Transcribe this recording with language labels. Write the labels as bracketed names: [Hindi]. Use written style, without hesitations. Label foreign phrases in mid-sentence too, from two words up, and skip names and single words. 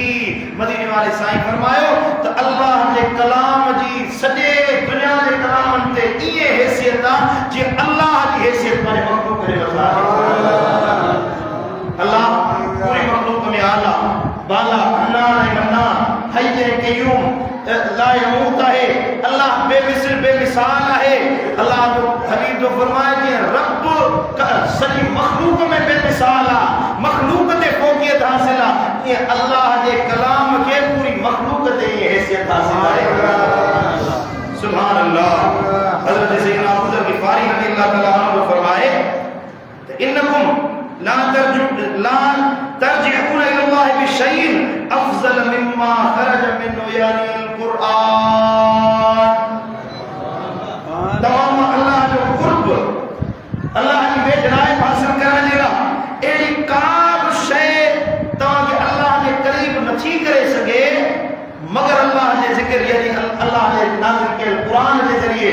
[Sindhi] मदीने वाले साईं फरमायो त अल्लाह जे कलाम जी सॼे दुनिया जे कलामनि ते ईअं हैसियत आहे जीअं अल्लाह जी हैसियत पंहिंजे मख़लूक़ जे मथां आहे। अल्लाह पूरी मख़लूक़ में आला बाला हन्नान ऐं मन्नान हय्य ऐं क़य्यूम [Arabic] لا يموت [Sindhi] आहे। अल्लाह बेमिसल बेमिसाल आहे। अल्लाह जो हबीब जो फरमाए जीअं रब सॼी मख़लूक़ में बेमिसाल आहे, मख़लूक़ ते फ़ौक़ियत हासिल आहे, ईअं अल्लाह जे कलाम खे पूरी मख़लूक़ ते ईअं हैसियत हासिल आहे। [Arabic] سبحان الله. हज़रत सैयदना अबू ज़र ग़िफ़ारी رضي الله تعالى عنه [Sindhi] फरमाए त [Arabic] إنكم لا ترجعون إلى الله بشيء أفضل مما خرج منه يعني القرآن. [Sindhi] तमाम अल्लाह जो क़ुर्ब, अल्लाह जी वेझराइप हासिल करण जे लाइ अहिड़ी का बि शइ तव्हांखे अल्लाह जे क़रीब नथी करे सघे मगर अल्लाह जे ज़िक्र यानी अल्लाह जे नाज़िल कयल क़ुरान जे ज़रिए।